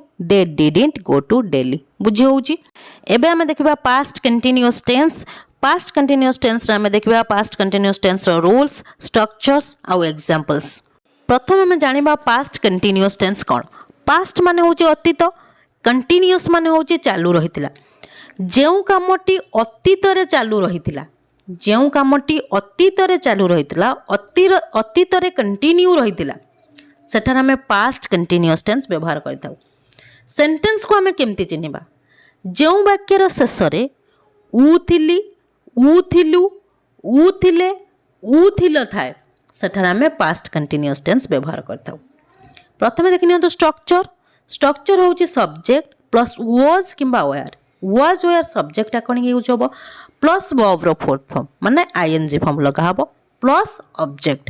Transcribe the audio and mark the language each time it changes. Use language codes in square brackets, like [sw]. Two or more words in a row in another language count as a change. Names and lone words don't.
[en] they didn't go to Delhi [or] ବୁଝି ହଉଛି। ଏବେ ହମେ ଦେଖିବା [en] past continuous tense. past continuous tense [or] ରେ ହମେ ଦେଖିବା [en] past continuous tense ରୋ rules structures ଆଉ examples। [or] ପ୍ରଥମ ହମେ ଜାଣିବା [en] past continuous tense [or] କଣ। past ମାନେ ହଉଛି ଅତୀତ। continuous ମାନେ ହଉଛି ଚାଲୁ ରହିଥିଲା। ଯେଉଁ କାମଟି ଅତୀତ ରେ ଚାଲୁ ରହିଥିଲା। ଯେଉଁ କାମଟି ଅତୀତ ରେ ଚାଲୁ ରହିଥିଲା ଅତୀତ ରେ continue ରହିଥିଲା ସେଠାର ହମେ [en] past continuous tense [or] ବ୍ୟବହାର କରଥାଉ। sentence କୋ ହମେ କେମିତି ଚିହ୍ନିବା। ଯେଉଁ ବାକ୍ୟର ଶେଷ ରେ ଉ ଥିଲି ଉ ଥିଲୁ ଉ ଥିଲେ ଉ ଥିଲ ଥାଏ ସେଠାର ହମେ [en] past continuous tense [or] ବ୍ୟବହାର କରଥାଉ। ପ୍ରଥମେ ଦେଖିନିଅ ତ structure ହଉଛି [en] subject plus was [or] କିମ୍ବା were। [en] was were subject according use ହବ plus verb ରୋ fourth form ମାନେ ing form [or] ଲଗା ହବ [en] plus object.